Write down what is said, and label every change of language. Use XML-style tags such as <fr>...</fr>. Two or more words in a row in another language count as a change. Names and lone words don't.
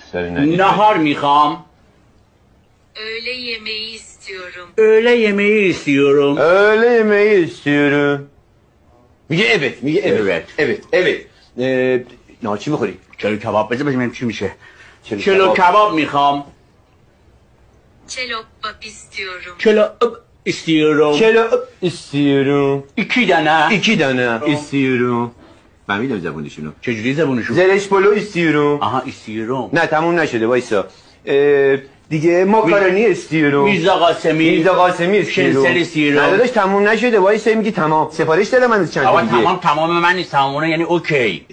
<fa>نهار میخوام.</fa> <tr>Öğle yemeği istiyorum. öğle yemeği istiyorum. öğle yemeği istiyorum. میگه evet. میگه evet. Evet. evet.</tr> <fa>نه چی میخوری؟ چلو کباب بذار ببینیم چی میشه. چلو کباب میخوام.</fa> <tr>Çelop istiyorum. چلو istiyorum. چلو istiyorum. 2 dane. 2 dane istiyorum.</tr> <fa>من میدم زبونشونو. چجوری زبونشون؟</fa> <tr>زرش پلو istiyorum. آها istiyorum.</tr> <fa>نه تموم نشده وایسا. دیگه</fa> <tr>makaroni istiyo.</tr> <fa>میرزا قاسمی</fa> <tr>istiyo. istiyo.</tr> <fa>نه داداش تموم نشده وایسا میگی تمام. سفارش دادم من چند تا دیگه. تمام من نیست، تمام یعنی اوکی.</fa>